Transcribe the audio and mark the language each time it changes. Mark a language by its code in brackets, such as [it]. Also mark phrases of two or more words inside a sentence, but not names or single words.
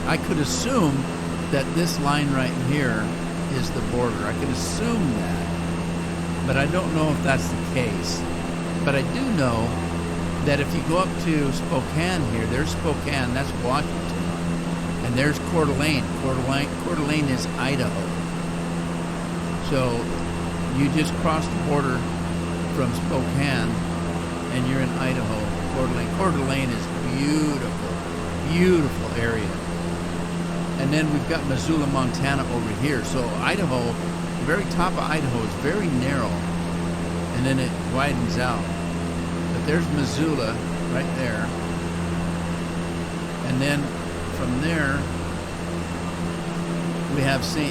[en] I could assume that this line right here is the border. I could assume that, but I don't know if that's the case. But I do know that if you go up to Spokane here, there's Spokane, that's Washington, and there's Coeur d'Alene. Coeur d'Alene is Idaho. So you just cross the border from Spokane and you're in Idaho, Coeur d'Alene. Coeur d'Alene is beautiful, beautiful area. And then we've got Missoula, Montana over here. So Idaho, the very top of Idaho is very narrow and then it widens out. But there's Missoula right there. And then from there, we have St.